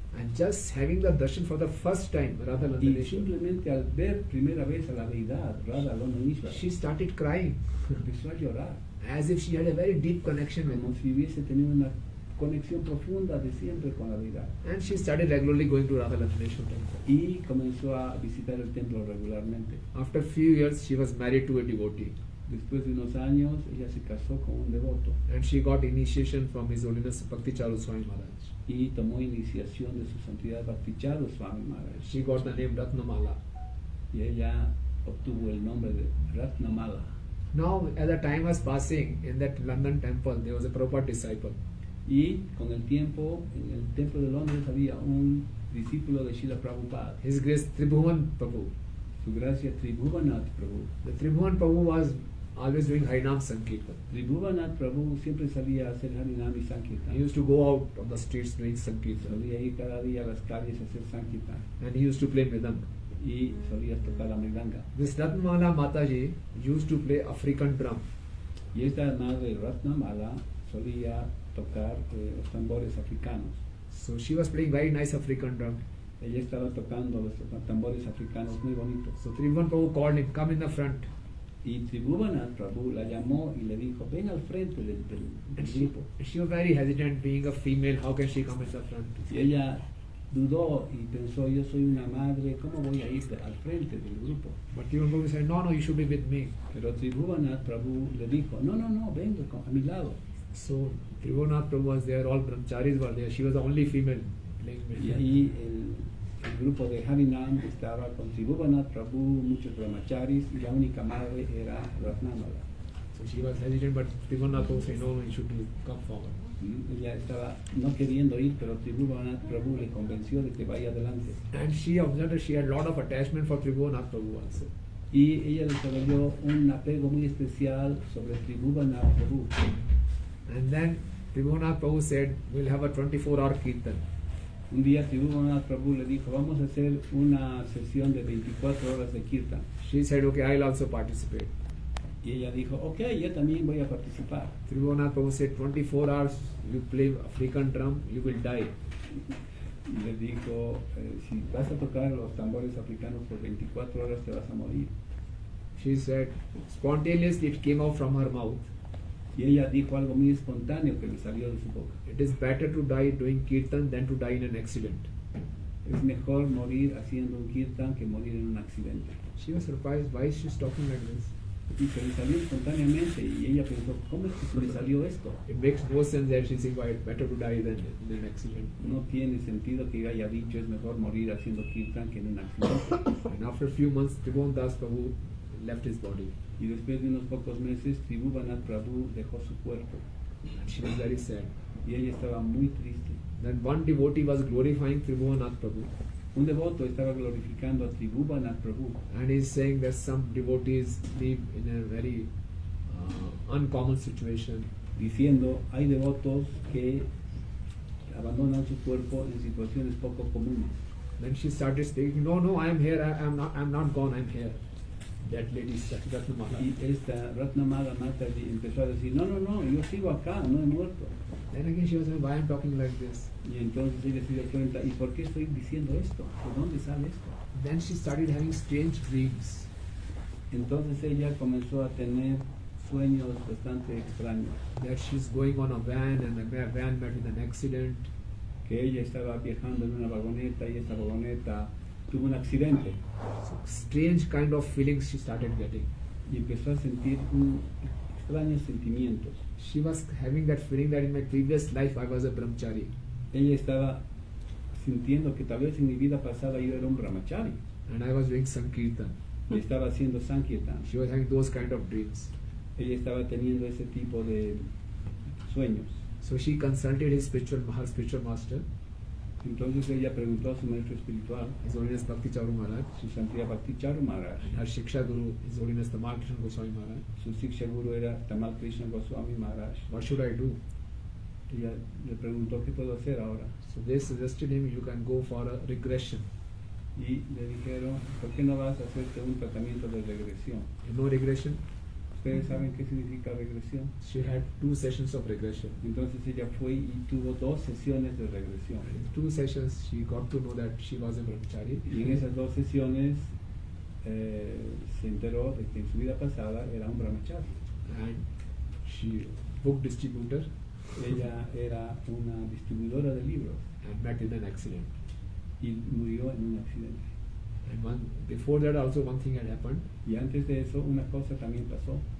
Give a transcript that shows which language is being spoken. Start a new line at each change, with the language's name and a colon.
English: and just having the darshan for the first time, Radha
Spanish: Y Landaneshwar, simplemente al ver primera vez a la deidad, Radha London Ishvara,
English: she started crying
Spanish: empezó a llorar,
English: as if she had a very deep connection with
Spanish: como
English: him.
Spanish: si hubiese tenido una conexión profunda de siempre con la deidad.
English: And she started regularly going to Radha Landaneshwar temple.
Spanish: Y comenzó a visitar el templo regularmente.
English: After a few years, she was married to a devotee.
Spanish: Después de unos años, ella se casó con un devoto
English: And she got initiation from His Holiness Bhakti Charu Swami Maharaj.
Spanish: y tomó iniciación de su santidad Bhakticharo Swami Maharaj.
English: She got the name Ratnamala.
Spanish: Y ella obtuvo el nombre de Ratnamala.
English: Now, as the time was passing, in that London temple, there was a Prabhupada disciple.
Spanish: Y con el tiempo, en el templo de Londres había un discípulo de Srila Prabhupada,
English: His Grace Tribhuvan Prabhu.
Spanish: su gracia Tribhuvanath Prabhu.
English: The Tribhuvan Prabhu was always doing Harinam Sankirtan.
Spanish: Tribhuvanath Prabhu siempre salía a hacer Harinam y
English: He
Spanish: Sankirtan.
English: used to go out on the streets doing Sankirtan.
Spanish: Solía ir cada día a las calles a hacer Sankirtan
English: And he used to play Mridanga.
Spanish: y solía tocar la mridanga.
English: This Ratnamala Mataji used to play African drum.
Spanish: Y esta madre Ratnamala solía tocar los tambores africanos.
English: So she was playing very nice African drum.
Spanish: Ella estaba tocando los tambores africanos muy bonitos.
English: So Tribhuvan Prabhu called him, come in the front.
Spanish: Y Tribhuvanath Prabhu la llamó y le dijo, ven al frente del
English: And
Spanish: grupo.
English: she was very hesitant, being a female, how can she come in the front?
Spanish: Y ella dudó y pensó, yo soy una madre, ¿cómo voy a ir al frente del grupo?
English: But Tribhuvan Prabhu said, no, you should be with me.
Spanish: Pero Tribhuvanath Prabhu le dijo, no, venga a mi lado.
English: So Tribhuvan Prabhu was there, all brahmacharis were there. She was the only female playing
Spanish: Y
English: with
Spanish: ahí el grupo de Harinam estaba con Tribhuvannath Prabhu, muchos brahmacharis, y la única madre era Ratnamala.
English: So she was hesitant, but Tribhuvannath Prabhu said, no, you should come forward.
Spanish: Ella estaba no queriendo ir, pero Tribhuvannath Prabhu le convenció de que vaya adelante.
English: And she observed that she had a lot of attachment for Tribhuvannath Prabhu also.
Spanish: Y ella desarrolló un apego muy especial sobre Tribhuvannath Prabhu.
English: And then Tribhuvannath Prabhu said, we'll have a 24-hour kirtan.
Spanish: Un día Tribhuvannath Prabhu le dijo, vamos a hacer una sesión de 24 horas de kirtan.
English: She said, okay, I'll also participate.
Spanish: Y ella dijo, ok, yo también voy a participar.
English: Tribhuvannath Prabhu said, 24 hours you play African drum, you will die.
Spanish: Y le dijo, si vas a tocar los tambores africanos por 24 horas te vas a morir.
English: She said, spontaneously it came out from her mouth.
Spanish: Y ella dijo algo muy espontáneo que le salió de su boca.
English: It is better to die doing kirtan than to die in an accident.
Spanish: Es mejor morir haciendo un kirtan que morir en un accidente.
English: She was surprised why she's talking like this.
Spanish: Y se le salió espontáneamente y ella pensó, ¿cómo es que se le salió esto?
English: It makes no sense that she said, why it's better to die than in an accident.
Spanish: No tiene sentido que haya dicho es mejor morir haciendo kirtan que en un accidente.
English: And after a few months, Tribhuvannath Prabhu left his body.
Spanish: Y después de unos pocos meses, Tribhuvannath Prabhu dejó su cuerpo.
English: And she was very sad.
Spanish: Y ella estaba muy triste.
English: Then one devotee was glorifying Tribhuvannath Prabhu.
Spanish: Un devoto estaba glorificando a Tribhuvannath Prabhu.
English: And he's saying that some devotees live in a very uncommon situation.
Spanish: Diciendo, hay devotos que abandonan su cuerpo en situaciones poco comunes.
English: Then she started speaking, no, I am here, I'm not gone, I'm here. That lady, Ratnamala.
Spanish: Y esta Ratnamala Mataji empezó a decir, no, yo sigo acá, no he muerto.
English: Then again she was saying, why I'm talking like this?
Spanish: Y entonces ella se dio cuenta, ¿y por qué estoy diciendo esto? ¿De dónde sale esto?
English: Then she started having strange dreams.
Spanish: Entonces ella comenzó a tener sueños bastante extraños.
English: That she's going on a van and the van met with an accident.
Spanish: Que ella estaba viajando en una vagoneta y esa vagoneta tuvo un accidente.
English: So strange kind of feelings she started getting.
Spanish: Y empezó a sentir extraños sentimientos.
English: She was having that feeling that in my previous life I was a brahmachari.
Spanish: Ella estaba sintiendo que tal vez en mi vida pasada yo era un brahmachari.
English: And I was doing Sankirtan.
Spanish: Y estaba haciendo Sankirtan.
English: She was having those kind of dreams.
Spanish: Ella estaba teniendo ese tipo de sueños.
English: So she consulted her spiritual master,
Spanish: Entonces ella preguntó a su maestro espiritual,
English: His Holiness Bhakti Charu Maharaj,
Spanish: su santidad Bhakti Charu Maharaj.
English: and her Shiksha Guru, His Holiness Tamal Krishna Goswami Maharaj.
Spanish: Su Siksha Guru era Tamal Krishna Goswami Maharaj.
English: What should I do?
Spanish: Ella le preguntó qué puedo hacer ahora.
English: So they suggested him, you can go for a regression.
Spanish: Y le dijeron, ¿por qué no vas a hacerte un tratamiento de regresión?
English: You know regression?
Spanish: ¿Ustedes saben qué significa regresión?
English: She had 2 sessions of regression.
Spanish: Entonces ella fue y tuvo 2 sesiones de regresión.
English: In 2 sessions, she got to know that she was a brahmachari.
Spanish: Y en esas 2 sesiones se enteró de que en su vida pasada era un brahmachari.
English: And she book distributor
Spanish: Ella era una distribuidora de libros
English: and met in an accident.
Spanish: y murió en un accidente.
English: And before that also one thing had happened.
Spanish: Y antes de eso una cosa también pasó.